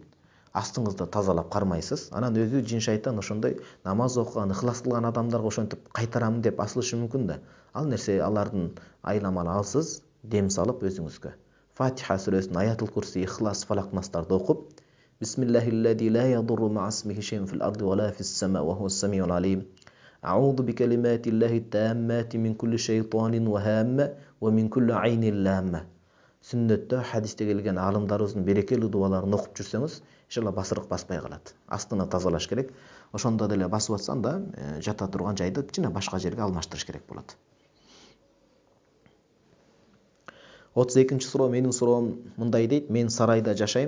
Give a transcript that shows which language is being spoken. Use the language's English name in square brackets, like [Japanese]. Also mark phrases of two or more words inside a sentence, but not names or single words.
[Kyrgyz] Астыңызды тазалап кармайсыз. Анан өзү жин шайтан ошондой намаз окуган, ихлас кылган адамдарга ошентип кайтарамын деп асылышы мүмкүн да. Ал нерсе алардын айламаны алсыз, дем салып өзүңүзгө. Фатиха сүрөсүнүн Аятул Курси, Ихлас, Фалак, Настарды окуп, [Arabic] بسم الله الذي لا يضر مع اسمه شيء في الأرض ولا في السماء وهو السميع العليم. أعوذ بكلمات الله التامة من كل شيطان وهامة ومن كل عين لامة. [Kyrgyz] Сүннөттө, хадисте келген алымдарыбыздын берекелүү дубаларын окуп жүрсөңүз, иншалла басырык баспай калат. Астына тазалаш керек. Ошондо деле басып атсаң да, жата турган жайды жана башка жерге алмаштырыш керек болот. 32-нчи суроо менин суроом мындай дейт: мен сарайда жашайм.